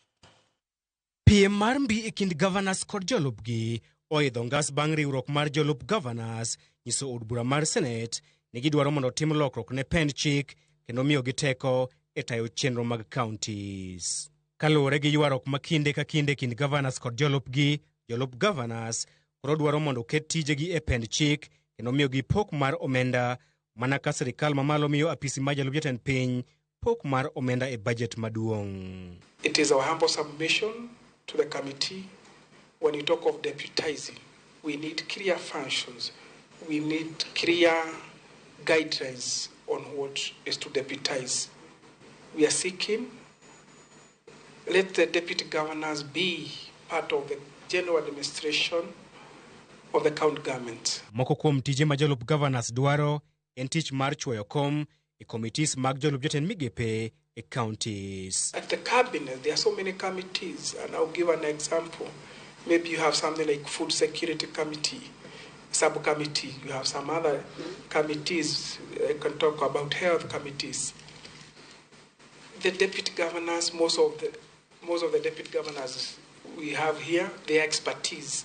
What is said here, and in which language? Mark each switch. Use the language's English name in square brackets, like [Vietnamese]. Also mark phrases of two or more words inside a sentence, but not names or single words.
[Luo (Kenya and Tanzania)] Piem mar mbi e kind governors kod jolupgi oidho ngas bang' riwruok mar jolup governors nyiso od bura mar Senate ni gidwaro mondo tim lokruok ne pend chik kendo miyo gi teko e tayo chenro mag counties. Kaluwore gi ywaruok ma kinde ka kinde kind governors kod jolupgi, jolup governors koro dwaro mondo ket tijegi e pend chik kendo miyo gi pok mar omenda mana ka sirikal mamalo miyo apisi mar jalup jatend piny pok mar omenda e budget maduong'. [English] It is our humble submission to the committee. When you talk of deputizing, we need clear functions. We need clear guidelines on what is to deputize. We are seeking, let the deputy governors be part of the general administration of the county government. [Luo (Kenya and Tanzania)] Moko kuom tije ma jolup governors dwaro en tich mar chwoyo kom e committees mag jolup jatend migepe e counties. [English] At the cabinet, there are so many committees, and I'll give an example. Maybe you have something like food security committee, subcommittee. You have some other committees. I can talk about health committees. The deputy governors, most of the deputy governors we have here, their expertise.